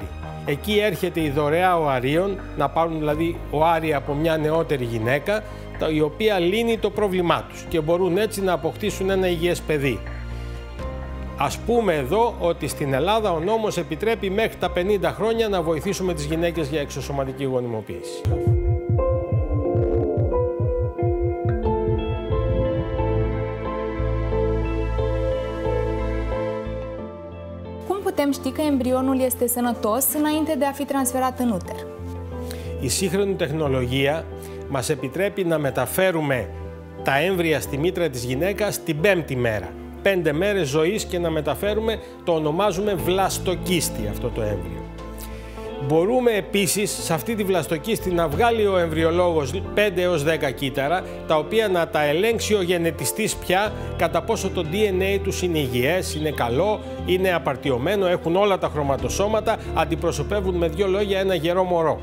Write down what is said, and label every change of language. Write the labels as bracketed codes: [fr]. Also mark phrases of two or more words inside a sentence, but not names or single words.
[el] Εκεί έρχεται η δωρεά οαρίων, να πάρουν δηλαδή οάρια από μια νεότερη γυναίκα, η οποία λύνει το πρόβλημά τους και μπορούν έτσι να αποκτήσουν ένα υγιές παιδί. Ας πούμε εδώ ότι στην Ελλάδα ο νόμος επιτρέπει μέχρι τα 50 χρόνια να βοηθήσουμε τις γυναίκες για εξωσωματική γονιμοποίηση. [ro] Putem ști că embrionul este sănătos înainte de a fi transferat în uter? [el] Η σύγχρονη τεχνολογία μας επιτρέπει να μεταφέρουμε τα έμβρια στη μήτρα της γυναίκας την 5η μέρα. 5 μέρες ζωής και να μεταφέρουμε, το ονομάζουμε βλαστοκίστη αυτό το έμβριο. Μπορούμε επίσης σε αυτή τη βλαστοκίστη να βγάλει ο εμβριολόγος 5 έως 10 κύτταρα, τα οποία να τα ελέγξει ο γενετιστής πια κατά πόσο το DNA τους είναι υγιές, είναι καλό, είναι απαρτιωμένο, έχουν όλα τα χρωματοσώματα, αντιπροσωπεύουν με δύο λόγια ένα γερό μωρό.